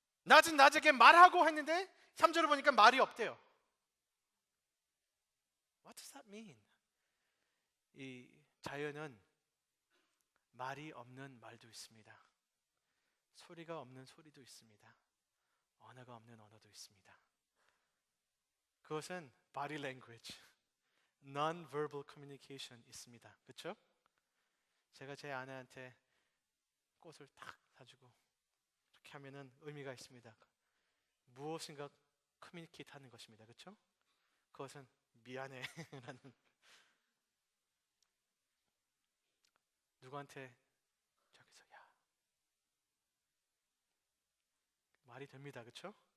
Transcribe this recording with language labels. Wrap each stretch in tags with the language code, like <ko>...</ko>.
<ko>낮은 낮에게 말하고 했는데 3절을 보니까 말이 없대요.</ko> <en>What does that mean?</en> <ko>이 자연은 말이 없는 말도 있습니다. 소리가 없는 소리도 있습니다. 언어가 없는 언어도 있습니다. 그것은</ko> <en>body language, non-verbal communication</en> <ko>있습니다. 그렇죠? 제가 제 아내한테 꽃을 탁 사주고 이렇게 하면은 의미가 있습니다. 무엇인가 커뮤니케이트 하는 것입니다. 그렇죠? 그것은 미안해 라는, 누구한테 저기서 야 말이 됩니다. 그렇죠?</ko>